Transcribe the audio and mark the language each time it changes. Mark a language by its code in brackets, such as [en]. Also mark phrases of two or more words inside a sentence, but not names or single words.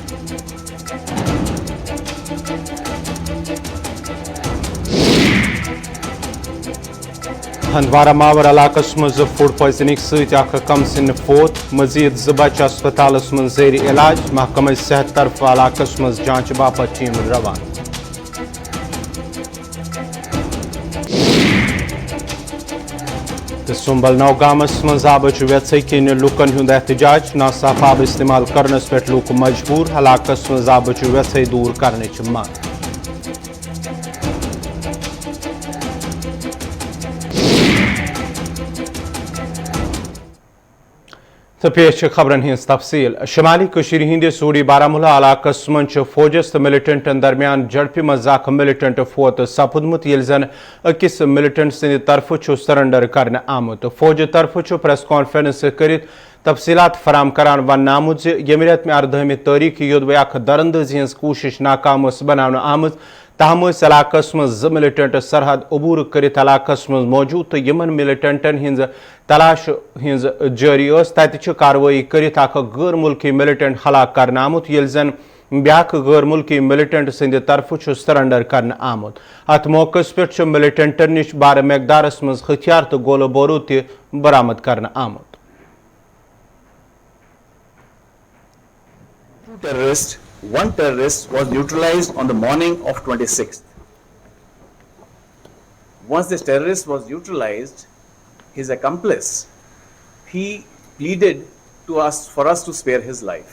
[ks] ہندوارہ ماور علاقس مز فوڈ پوائزننگ ست کم سن فوت مزید زٕ بچہ ہسپتالس مز زیر علاج محکمہ صحت طرف علاقس مز جانچ باپت ٹیم روان تو سنبل نوگامس مز آبچ ویژ کن لکن ہند احتجاج ناصاف آب استعمال کرنس پہ لوک مجبور علاقس مز آبچ ویژ دور کرنچ مانگ تو پیش خبرن ہز تفصیل شمالی کشیر ہندس اوڈی بارہمولہ علاقس من فوجس تو ملیٹنٹن درمیان جھڑپہ مز اخ ملیٹنٹ فوت سپدمت یل زن اکس ملیٹنٹ سند طرف سرنڈر کرنے آمت فوج طرف پریس کانفرنس کرت تفصیلات فراہم کران ون آمت یم رت میں 18 تاریخ یودوے اخ درندزی ہز کوشش ناکام بنانے آمت تاہم علاقس مز زٕ ملیٹنٹ سرحد عبور کرت علاقس مز موجود تو یمن ملیٹنٹن ہز تلاش ہز جاری تتہ کاروٲیی کرت اخ غیر ملکی ملیٹنٹ ہلاک کرنے آمت یل زن بیاکھ غیر ملکی ملیٹنٹ سند طرف سرنڈر کرنے آمت ات موقع پہ ملیٹنٹن نش بار مقدارس مز ہتھیار تو گولہ بورود تہ برآمد کرنے آمت [en] One terrorist was neutralized on the morning of 26th. Once this terrorist was neutralized, his accomplice, he pleaded to us for us to spare his life.